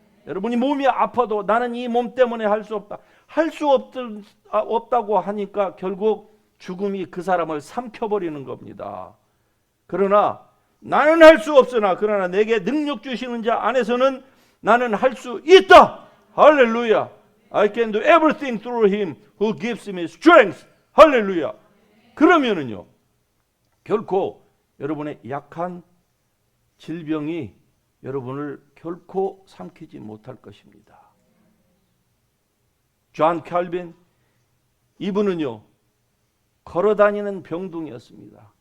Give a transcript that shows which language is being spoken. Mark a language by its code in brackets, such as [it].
[ko] 여러분이 몸이 아파도 나는 이 몸 때문에 할 수 없다. 할 수 없다고 하니까 결국 죽음이 그 사람을 삼켜버리는 겁니다. 그러나 나는 할 수 없으나 그러나 내게 능력 주시는 자 안에서는 나는 할 수 있다. 할렐루야. [en] I can do everything through him who gives me strength. [ko] 할렐루야. 그러면은요, 결코 여러분의 약한 질병이 여러분을 결코 삼키지 못할 것입니다. 존 칼빈, 이분은요 걸어다니는 병둥이였습니다.